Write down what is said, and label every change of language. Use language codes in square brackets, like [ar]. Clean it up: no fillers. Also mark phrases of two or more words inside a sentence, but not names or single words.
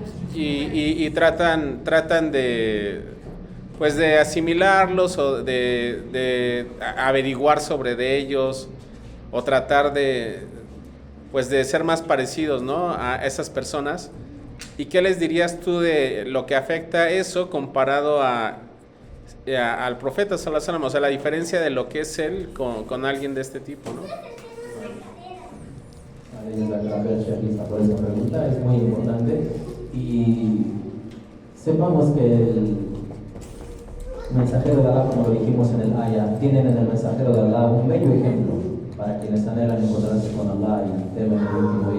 [es] tratan de, pues de asimilarlos o de averiguar sobre de ellos, o tratar de, pues de ser más parecidos, ¿no?, a esas personas. ¿Y qué les dirías tú de lo que afecta eso comparado al profeta [ar] صلى الله عليه وسلم? [es] O sea, la diferencia de lo que es él con alguien de este tipo, ¿no? Por esa pregunta es muy importante, y sepamos que el mensajero de Allah, como lo dijimos en el ayah, tienen en el mensajero de Allah un bello ejemplo para quienes anhelan encontrarse con Allah y temen el último día.